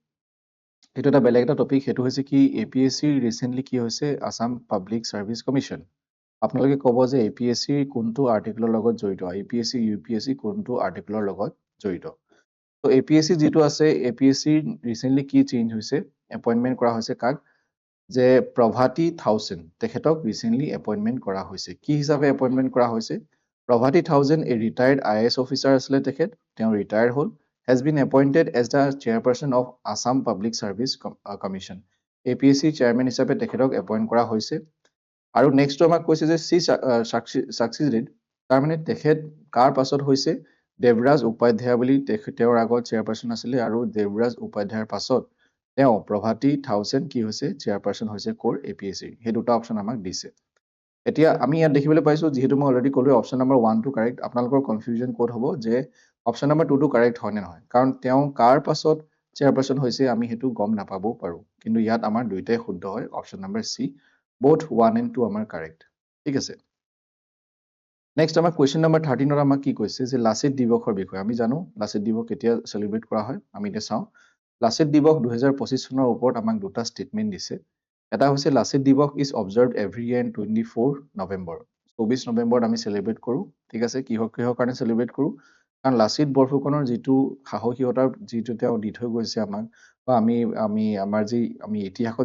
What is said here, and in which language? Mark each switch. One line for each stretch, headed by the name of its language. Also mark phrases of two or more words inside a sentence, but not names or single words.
Assamese: এটো এটা বেলেগ এটা টপিক হেতু হৈছে কি এপিএসসি ৰিসেন্টলি কি হৈছে আসাম পাব্লিক সাৰ্ভিস কমিশন আপোনালোকে ক'ব যে এপিএসসি কোনটো আৰ্টিকলৰ লগত জড়িত এপিএসসি ইউপিএসসি কোনটো আৰ্টিকলৰ লগত জড়িত তো এপিএসসি যেটো আছে এপিএসসি ৰিসেন্টলি কি চেঞ্জ হৈছে এপইন্টমেন্ট কৰা হৈছে কাক যে প্ৰভাতী থাউজেণ্ড তেখেতক ৰিসেন্টলি এপইন্টমেন্ট কৰা হৈছে কি হিচাপে এপইন্টমেন্ট কৰা হৈছে প্ৰভাতী থাউজেণ্ড এ
English: retired IAS officer
Assamese: আছিল তেখেত তেওঁ ৰিটায়াৰ হ'ল
English: has been appointed as the chairperson of Assam Public Service
Assamese: Commission APSC chairman হিচাপে তেখেতক এপইন্ট কৰা হৈছে আৰু নেক্সট আমাক কৈছে যে
English: C succeeded
Assamese: তাৰ মানে তেখেত কাৰ পাছত হৈছে দেৱৰাজ উপাধ্যায় বুলি তেওঁৰ আগত চেয়াৰপাৰসন আছিল আৰু দেৱৰাজ উপাধ্যায়ৰ পাছত তেওঁ প্ৰভাতী থাউজেণ্ড কি হৈছে চেয়াৰপাৰসন হৈছে কোৰ এপিএসসি হে দুটা অপচন আমাক দিছে এতিয়া আমি ইয়াত দেখিবলৈ পাইছো যেহেতু মই অলৰেডি ক'লো অপচন নম্বৰ 1 টো কাৰেক্ট আপোনালোকৰ কনফিউজন ক'ত হ'ব যে অপচন নম্বৰ 2 টো কাৰেক্ট হয় নে নহয় কাৰণ তেওঁ কাৰ পাছত চেয়াৰপাৰসন হৈছে আমি হেতু গম নাপাবও পাৰো কিন্তু ইয়াত আমাৰ দুইটাই শুদ্ধ হয় অপচন নম্বৰ সি
English: both 1 and 2
Assamese: আমাৰ কাৰেক্ট ঠিক আছে নেক্সট আমাৰ কোৱেশ্চন নম্বৰ 13 ৰ আমাক কি কৈছে যে লাচিত দিৱসৰ বিষয়ে আমি জানো লাচিত দিৱস কেতিয়া সেলিব্ৰেট কৰা হয় আমি এটা চাওঁ লাচিত দিৱস 2025 চনৰ ওপৰত আমাক দুটা ষ্টেটমেন্ট দিছে এটা হৈছে লাচিত দিৱস
English: is observed every year in 24 November
Assamese: 24 নৱেম্বৰত আমি সেলিব্ৰেট কৰো ঠিক আছে কিহৰ কাৰণে সেলিব্ৰেট কৰো কাৰণ লাচিত বৰফুকনৰ যিটো সাহসিকতাৰ যিটো তেওঁ দি থৈ গৈছে আমাক বা আমি আমাৰ যি আমি ইতিহাসত